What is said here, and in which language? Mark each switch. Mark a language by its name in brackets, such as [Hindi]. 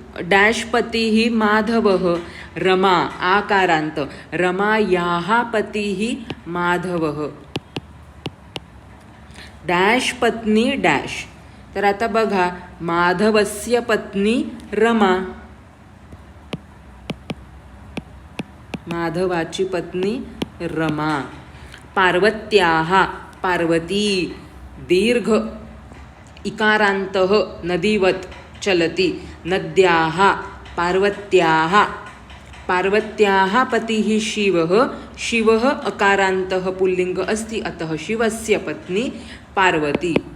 [Sanskrit] Dash पतिः माधवः, रमा आकारांत, रमायाः पतिः माधवः. डॅश पत्नी डॅश. [Marathi] तर आता बघा, [Sanskrit] माधवस्य पत्नी रमा, [Marathi] माधवाची पत्नी रमा. [Sanskrit] पार्वत्याः, पार्वती दीर्घ इकारान्तः नदीवत् चलति. नद्याः, पार्वत्याः. पार्वत्याः पतिः शिवः, शिवः अकारान्तः पुल्लिङ्ग अस्ति, अतः शिवस्य पत्नी पार्वती.